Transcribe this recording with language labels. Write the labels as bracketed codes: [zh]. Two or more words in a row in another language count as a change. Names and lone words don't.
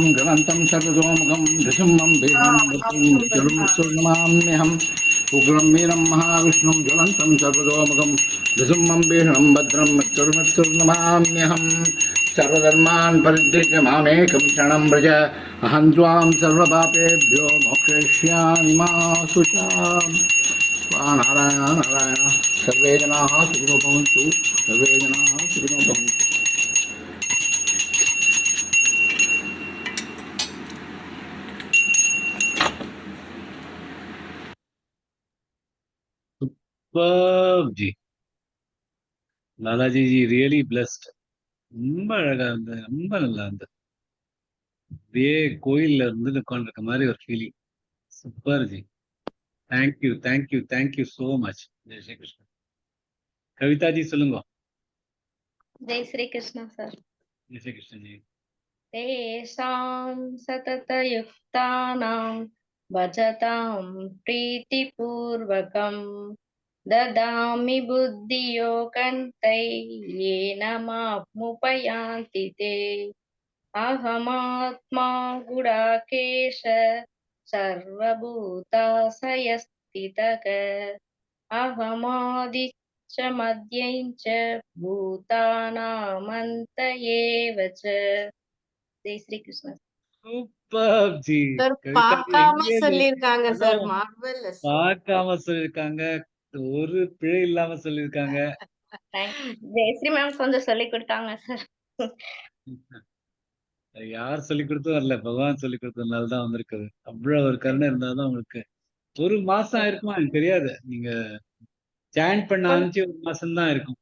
[sa] ज्वलन्तं सर्वतोमुखं नृसिंहं भीषणं भद्रं मृत्युर्नमाम्यहम् उग्रं वीरं महाविष्णुं ज्वलन्तं सर्वतोमुखं नृसिंहं भीषणं भद्रं मृत्युर्नमाम्यहम् सर्वधर्मान् परित्यज्य मामेकं शरणं व्रज अहं त्वां सर्वपापेभ्यो मोक्षयिष्यामि मा शुचाम् नारायण नारायण सर्वे जनाः सुखिनो भवन्तु सर्वे जनाः सुखिनो भवन्तु [ta] जी लालाजी जी [en] really blessed [ta] ரொம்ப அழகா இருந்தது ரொம்ப நல்லா இருந்தது அப்படியே கோயில்ல இருந்து உட்காந்துருக்க மாதிரி ஒரு ஃபீலிங் சூப்பர் ஜி [en] thank you thank you thank you so much [ta] ஜெய் ஸ்ரீ கிருஷ்ணா கவிதா ஜி சொல்லுங்க [hi] जय श्री कृष्ण सर जय श्री कृष्ण जी [sa] तेषां सततयुक्तानां भजतां प्रीतिपूर्वकं ददामि बुद्धियोगन्ते येन मामुपयान्ति ते अहमात्मा गुडाकेश सर्वभूताशयस्थितः अहमादिश्च मध्यं च भूतानामन्त एव च [hi] जय श्री कृष्ण [ta] சூப்பர் ஜி சார் கவிதா ஜி பார்க்காம எங்கே சொல்லிருக்காங்க சார். அதான் மார்வெலஸ். பார்க்காம சொல்லியிருக்காங்க ஒரு பிழை இல்லாம சொல்லியிருக்காங்க ஜெயஸ்ரீ மேம் கொஞ்சம் சொல்லி கொடுத்தாங்க சார் யார் சொல்லி கொடுத்தும் வரல பகவான் சொல்லி கொடுத்ததுனால தான் வந்திருக்குது அவ்வளவு ஒரு கருணை இருந்தாதான் உங்களுக்கு ஒரு மாசம் ஆயிருக்குமா எனக்கு தெரியாது நீங்க சாண்ட் பண்ண ஆரம்பிச்சு ஒரு மாசம் தான் இருக்கும்